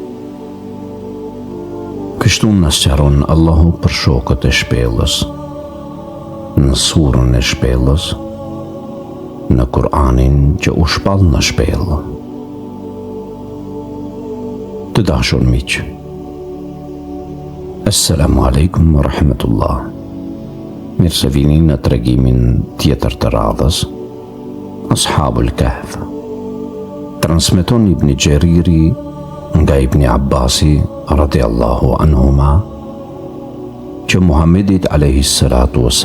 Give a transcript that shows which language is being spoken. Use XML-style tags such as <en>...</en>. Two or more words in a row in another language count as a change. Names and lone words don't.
<sq>Kështu na sqaron Allahu për shokët e shpellës në surën e shpellës, në Kur'anin që u shpall në shpellë. Të dashur miq,</sq> <ar>السلام عليكم ورحمة الله.</ar> <sq>Mirë se vini në tregimin tjetër të radhës Ashabul Kahf. Transmeton Ibn Gjeriri nga Ibn Abbasi</sq> <ar>رضي الله عنهما</ar> <sq>që Muhamedit a.s.</sq>